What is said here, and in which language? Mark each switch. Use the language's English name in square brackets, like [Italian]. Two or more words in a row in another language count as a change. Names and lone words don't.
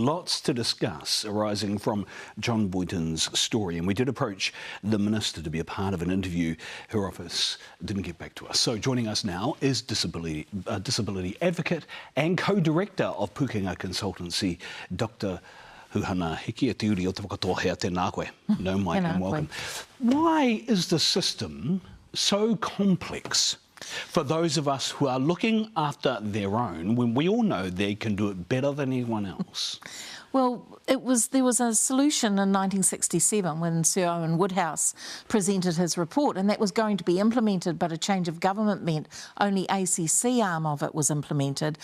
[English] Lots to discuss arising from John Boyton's story, and we did approach the Minister to be a part of an interview. Her office didn't get back to us. So joining us now is disability advocate and co-director of Pukenga Consultancy, Dr. Huhana Hiki. [Māori] E te uri o te whakatoa hea tēnā koe. [English] No mic and welcome. Why is the system so complex for those of us who are looking after their own, when we all know they can do it better than anyone else? Well, there was a solution in 1967 when Sir Owen Woodhouse presented his report, and that was going to be implemented, but a change of government meant only ACC arm of it was implemented.